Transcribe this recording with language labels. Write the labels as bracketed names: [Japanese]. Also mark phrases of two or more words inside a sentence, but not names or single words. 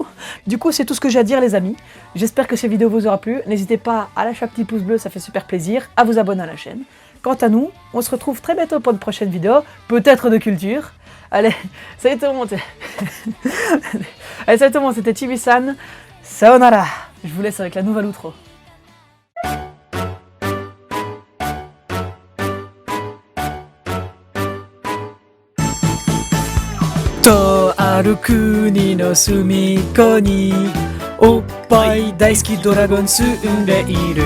[French] Du coup, c'est tout ce que j'ai à dire, les amis. J'espère que cette vidéo vous aura plu. N'hésitez pas à lâcher un petit pouce bleu, ça fait super plaisir, à vous abonner à la chaîne. Quant à nous, on se retrouve très bientôt pour une prochaine vidéo, peut-être de culture. Allez, salut tout le monde. Allez, salut tout le monde, c'était Chibi-san. Sayonara. Je vous laisse avec la nouvelle outro. [Japanese] とある国の隅っこにおっぱい大好きドラゴン住んでいる。